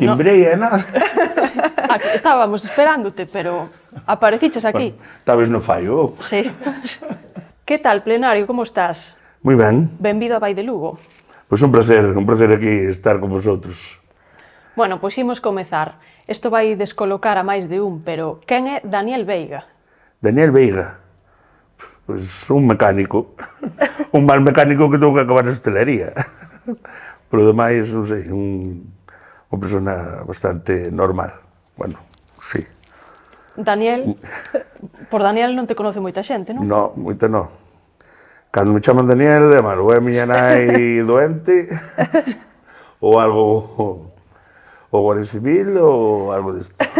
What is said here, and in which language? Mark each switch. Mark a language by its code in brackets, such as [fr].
[gl] Timbrei, nada. [es] Aquí estábamos esperándote, pero apareciches aquí. Bueno, tal vez no fallo. Sí. Que tal, Plenario, como estás? [gl] Moi ben. Benvido a Vai de Lugo. Pois un placer aquí estar con vosotros. Bueno, pois imos comezar. Isto vai descolocar a máis de un, pero quen é Daniel Veiga? Daniel Veiga. Pois un mecánico. Un mal mecánico [es] que tengo que [gl] acabar na hostelería. Por lo demais, non sei, unha persona bastante normal. Bueno, sí. Daniel, por Daniel non te conoce moita xente, non? No, moita no. Cando me chaman Daniel, é malo, é a miña nai doente, ou algo, ou Guardia Civil, ou algo disto.